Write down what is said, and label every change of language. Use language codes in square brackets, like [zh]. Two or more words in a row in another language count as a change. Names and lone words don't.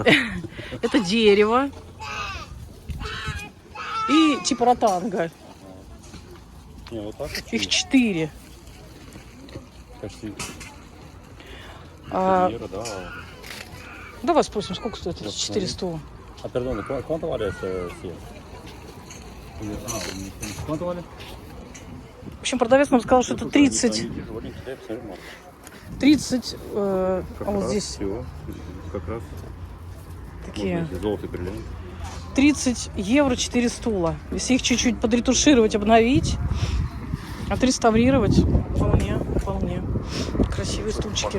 [ru] Это дерево. И типа ротанга. Не, вот так вот. Их 4. Почти А, интерьера, да. давай спросим, сколько стоит эти Я 400? [es] Ah, perdone, ¿cuánto vale este 100? ¿Cuánto vale? [ru] В общем, продавец нам сказал, что это 30. 30, а вот здесь Все, как раз. такие Золотый бриллиант. 30 евро 4 стула. Если их чуть-чуть подретушировать, обновить, отреставрировать, вполне красивые стульчики.